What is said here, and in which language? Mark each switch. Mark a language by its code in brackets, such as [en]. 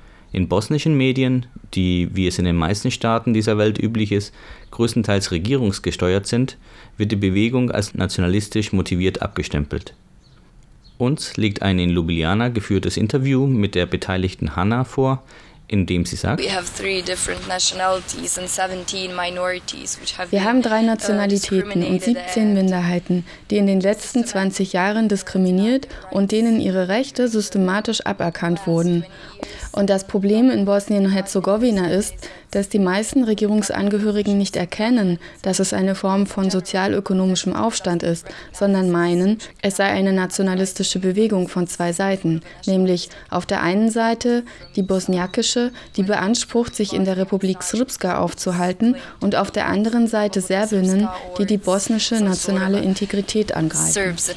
[de] In bosnischen Medien, die, wie es in den meisten Staaten dieser Welt üblich ist, größtenteils regierungsgesteuert sind, wird die Bewegung als nationalistisch motiviert abgestempelt. Uns liegt ein in Ljubljana geführtes Interview mit der beteiligten Hanna vor, in dem sie sagt: [en] We have three different nationalities and 17 minorities, which have [de] Wir haben drei Nationalitäten und 17 Minderheiten, die in den letzten 20 Jahren diskriminiert und denen ihre Rechte systematisch aberkannt wurden. Und das Problem in Bosnien-Herzegowina ist, dass die meisten Regierungsangehörigen nicht erkennen, dass es eine Form von sozialökonomischem Aufstand ist, sondern meinen, es sei eine nationalistische Bewegung von zwei Seiten, nämlich auf der einen Seite die bosniakische, die beansprucht, sich in der Republik Srpska aufzuhalten, und auf der anderen Seite Serbinnen, die die bosnische nationale Integrität angreifen.